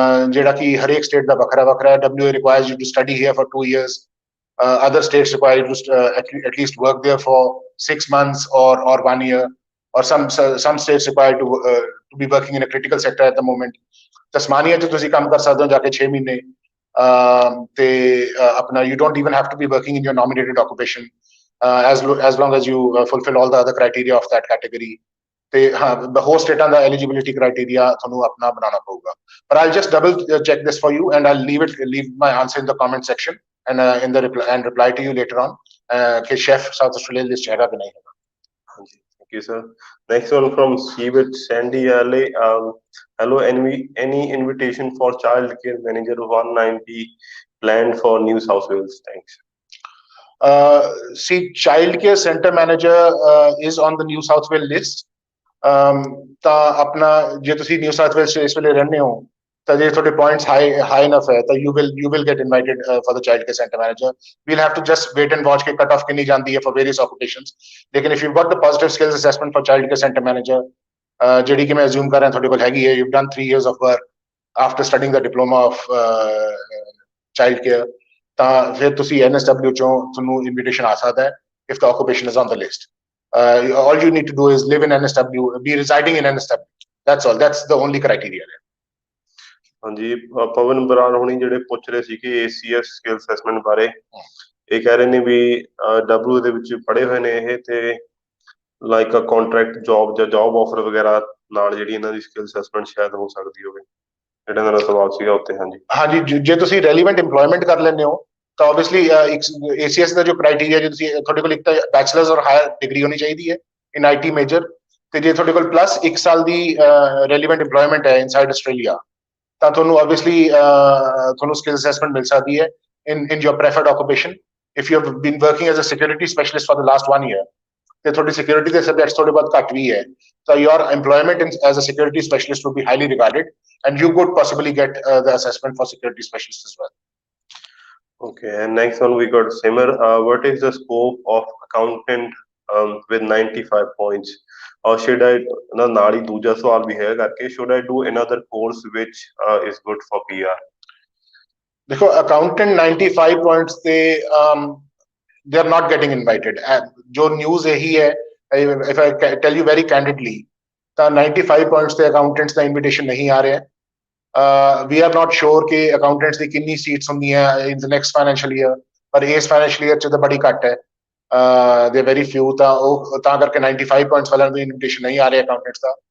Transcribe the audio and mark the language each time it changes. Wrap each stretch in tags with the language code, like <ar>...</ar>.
<pa>ਜਿਹੜਾ ਕਿ ਹਰੇਕ ਸਟੇਟ ਦਾ ਵੱਖਰਾ ਵੱਖਰਾ ਹੈ</pa> <en>WA requires you to study here for 2 years other states require you to at least work there for 6 months or 1 year or some states require to be working in a critical sector at the moment</en> <pa>Tasmania 'ਚ ਤੁਸੀਂ ਕੰਮ ਕਰ ਸਕਦੇ ਹੋ ਜਾ ਕੇ 6 ਮਹੀਨੇ ਤੇ ਆਪਣਾ</pa> <en>you don't even have to be working in your nominated occupation as long as you fulfill all the other criteria of that category</en> <pa>ਤੇ ਹਾਂ ਹੋਰ ਸਟੇਟਾਂ ਦਾ ਐਲੀਜੀਬਿਲਿਟੀ ਕ੍ਰਾਈਟੇਰੀਆ ਤੁਹਾਨੂੰ ਆਪਣਾ ਬਣਾਉਣਾ ਪਊਗਾ।</pa> <en>ਪਰ I just double check this for you and I leave my answer in the comment section and in the reply to you later on</en> <pa>ਕਿ ਸ਼ੈਫ ਸਾਊਥ ਆਸਟ੍ਰੇਲੀਆ ਲਿਸਟ ਹੈਗਾ ਕਿ ਨਹੀਂ ਹੈਗਾ।</pa> <en>ਹਾਂਜੀ, thank you, sir. Next one from Steve Sandy LA. Hello, any invitation for child care manager 190 planned for New South Wales? Thanks. See, child care center manager is on the New South Wales list.</en> <pa>ਤਾਂ ਆਪਣਾ ਜੇ ਤੁਸੀਂ new south Wales ਇਸ ਵੇਲੇ ਰਹਿੰਦੇ ਹੋ ਤਾਂ ਜੇ ਤੁਹਾਡੇ ਪੁਆਇੰਟਸ ਹਾਈ ਇਨਫ ਹੈ ਤਾਂ</pa> <en>You will get invited for the child care centre manager. We'll have to just wait and watch</en> <pa>K cut of ਕਿੰਨੀ ਜਾਂਦੀ ਹੈ</pa> <en>For various occupations. ਲੇਕਿਨ if you got the positive skills assessment for child care centre manager</en> <pa>ਜਿਹੜੀ ਕਿ ਮੈਂ assume ਕਰ ਰਿਹਾ ਤੁਹਾਡੇ ਕੋਲ ਹੈਗੀ ਹੈ,</pa> <en>you done 3 years of work after studying the diploma of child care,</en> <pa>ਤਾਂ ਫਿਰ ਤੁਸੀਂ NSW ਚੋਂ ਤੁਹਾਨੂੰ ਇਨਵੀਟੇਸ਼ਨ ਆ ਸਕਦਾ ਹੈ</pa> <en>if the occupation is on the list. All you need to do is live in NSW, be residing in NSW. That's all. That's the only criteria.</en> <pa>ਹਾਂਜੀ, ਪਵਨ ਬਰਾੜ ਹੋਣੀ ਜਿਹੜੇ ਪੁੱਛ ਰਹੇ ਸੀ ਕਿ ACS ਸਕਿੱਲ ਅਸੈਸਮੈਂਟ ਬਾਰੇ, ਇਹ ਕਹਿ ਰਹੇ ਨੇ ਵੀ W ਦੇ ਵਿੱਚ ਪੜ੍ਹੇ ਹੋਏ ਨੇ ਇਹ ਤੇ</pa> <en>like a contract job</en> <pa>ਜਾਂ ਜੌਬ ਆਫਰ ਵਗੈਰਾ ਨਾਲ ਜਿਹੜੀ ਇਹਨਾਂ ਦੀ ਸਕਿੱਲ ਅਸੈਸਮੈਂਟ ਸ਼ਾਇਦ ਹੋ ਸਕਦੀ ਹੋਵੇ, ਜਿਹੜਾ ਇਹਨਾਂ ਦਾ ਸਵਾਲ ਸੀਗਾ ਉੱਤੇ। ਹਾਂਜੀ ਹਾਂਜੀ, ਜੇ ਤੁਸੀਂ ਰੈਲੀਵੈਂਟ ਇੰਪਲੋਇਮੈਂਟ ਕਰ ਲੈਂਦੇ ਹੋ ਤਾਂ ਆਬਵੀਅਸਲੀ ACS ਦਾ ਜੋ ਕ੍ਰਾਈਟੇਰੀਆ, ਜੇ ਤੁਸੀਂ ਤੁਹਾਡੇ ਕੋਲ ਇੱਕ ਤਾਂ ਬੈਚਲਰਸ ਔਰ ਹਾਇਰ ਡਿਗਰੀ ਹੋਣੀ ਚਾਹੀਦੀ ਹੈ ਇਨ IT ਮੇਜਰ, ਤੇ ਜੇ ਤੁਹਾਡੇ ਕੋਲ ਪਲੱਸ 1 ਸਾਲ ਦੀ ਰੈਲੀਵੈਂਟ ਇੰਪਲੋਇਮੈਂਟ ਹੈ ਇਨਸਾਈਡ ਆਸਟ੍ਰੇਲੀਆ ਤਾਂ ਤੁਹਾਨੂੰ ਆਬਵੀਅਸਲੀ ਤੁਹਾਨੂੰ ਸਕਿੱਲ ਅਸੈਸਮੈਂਟ ਮਿਲ ਸਕਦੀ ਹੈ</pa> <en>in your preferred occupation. If you have been working as a security specialist for the last 1 year</en> <pa>ਤੇ ਤੁਹਾਡੀ ਸਿਕਿਉਰਿਟੀ ਦੇ ਸਬਜੈਕਟਸ ਥੋੜੇ ਬਹੁਤ ਘੱਟ ਵੀ ਹੈ</pa> <en>ਤਾਂ your employment as a security specialist would be highly regarded and you could possibly get the assessment for security specialist as well. Okay, and next one we got Simar. What is the scope of accountant with 95 points? Or should I,</en> <pa>ਨਾਲ ਹੀ ਦੂਜਾ ਸਵਾਲ ਵੀ ਹੈ ਕਰਕੇ,</pa> <en>should I do another course which is good for PR? देखो, accountant 95 points ਤੇ they are not getting invited.</en> <hi>जो news यही है,</hi> <en>if I tell you very candidly,</en> <pa>ਤਾਂ 95 points ਤੇ accountants ਦਾ invitation ਨਹੀਂ ਆ ਰਿਹਾ।</pa> <en>We are not sure</en> <pa>ਕਿ accountants ਦੀ ਕਿੰਨੀ seats ਹੁੰਦੀਆਂ</pa> <en>in the next financial year,</en> <pa>ਪਰ ਇਸ financial year ਚ ਤਾਂ ਬੜੀ ਘੱਟ ਹੈ।</pa> <en>They are very few,</en> <pa>ਤਾਂ ਕਰਕੇ 95 points ਵਾਲਿਆਂ ਨੂੰ invitation ਨਹੀਂ ਆ ਰਿਹਾ accountants ਦਾ।</pa>